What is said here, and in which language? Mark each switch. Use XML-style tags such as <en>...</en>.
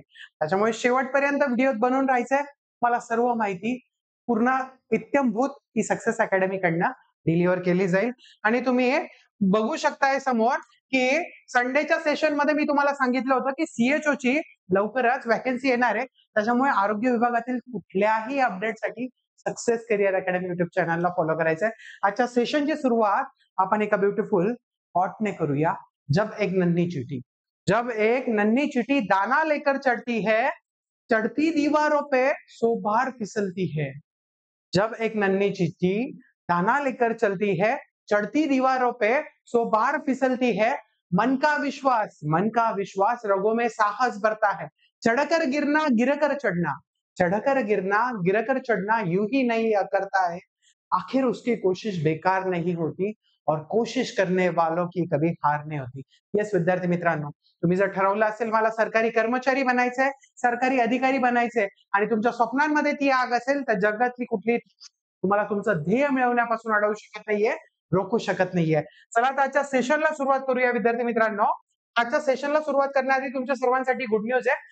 <mr>त्याच्यामुळे शेवटपर्यंत व्हिडिओ बनवून राहायचंय. मला सर्व माहिती पूर्ण इत्यंभूत ही सक्सेस अकॅडमी कडनं डिलिव्हर केली जाईल आणि तुम्ही हे बघू शकताय समोर की संडेच्या सेशन मध्ये मी तुम्हाला सांगितलं होतं की सीएचओ ची लवकरच वॅकन्सी येणार आहे. त्याच्यामुळे आरोग्य विभागातील कुठल्याही अपडेटसाठी सक्सेस करिअर अकॅडमी युट्यूब चॅनलला फॉलो करायचंय. आजच्या सेशनची सुरुवात आपण एका ब्युटिफुल थॉटने करूया.</mr> <hi>जब एक नन्ही चिट्ठी, जब एक नन्ही चिट्ठी दाना लेकर चढ़ती है, चढ़ती दीवारों पे 100 बार फिसलती है. जब एक नन्ही चिट्ठी दाना लेकर चलती है, चढ़ती दीवारों पे 100 बार फिसलती है. मन का विश्वास रगों में साहस भरता है. चढ़कर गिरना गिरकर चढ़ना, चढ़कर गिरना गिरकर चढ़ना यूं ही नहीं करता है. आखिर उसकी कोशिश बेकार नहीं होती और कोशिश करने वालों की कभी हार नहीं होती.</hi> <mr>येस विद्यार्थी मित्रांनो, तुम्ही जर ठरवलं असेल मला सरकारी कर्मचारी बनायचंय, सरकारी अधिकारी बनायचंय आणि तुमच्या स्वप्नांमध्ये ती आग असेल तर जगातली कुठली तुम्हाला तुमचं ध्येय मिळवण्यापासून अडवू शकत नाहीये, रोखू शकत नाहीये. चला तर आजच्या सेशनला सुरुवात करूया विद्यार्थी मित्रांनो. आजच्या सेशनला सुरुवात करण्याआधी तुमच्या सर्वांसाठी गुड न्यूज आहे.</mr>